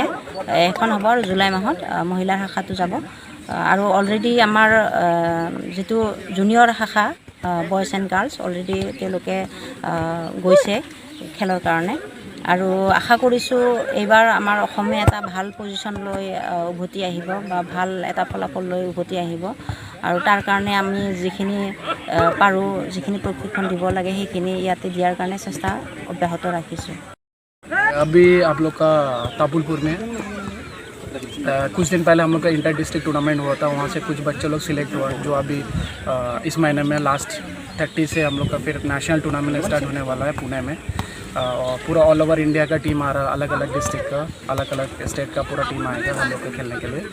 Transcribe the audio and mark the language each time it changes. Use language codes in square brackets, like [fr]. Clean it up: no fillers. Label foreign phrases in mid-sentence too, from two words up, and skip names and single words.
[as] এখন হ'ব আৰু জুলাই মাহত মহিলাৰ শাখাটো যাব আৰু অলৰেডি আমাৰ যিটো জুনিয়ৰ শাখা [en] boys and girls [as] অলৰেডি তেওঁলোকে গৈছে খেলৰ কাৰণে আৰু আশা কৰিছোঁ এইবাৰ আমাৰ অসমে এটা ভাল পজিশ্যন লৈ উভতি আহিব বা ভাল এটা ফলাফল লৈ উভতি আহিব আৰু তাৰ কাৰণে আমি যিখিনি পাৰোঁ যিখিনি প্ৰশিক্ষণ দিব লাগে সেইখিনি ইয়াতে দিয়াৰ কাৰণে চেষ্টা অব্যাহত ৰাখিছোঁ। [hi] अभी आप लोग का तामुलपुर में कुछ दिन पहले हम लोग का [en] inter district tournament [hi] हुआ था। वहाँ से कुछ बच्चे लोग सिलेक्ट हुआ जो अभी इस महीने में लास्ट 30 से हम लोग का फिर [en] national tournament start [hi] होने वाला है पुणे में। पूरा [en] all over India [hi] का टीम आ रहा है, अलग अलग डिस्ट्रिक्ट का अलग अलग स्टेट का पूरा टीम आएगा हम लोग को खेलने के लिए।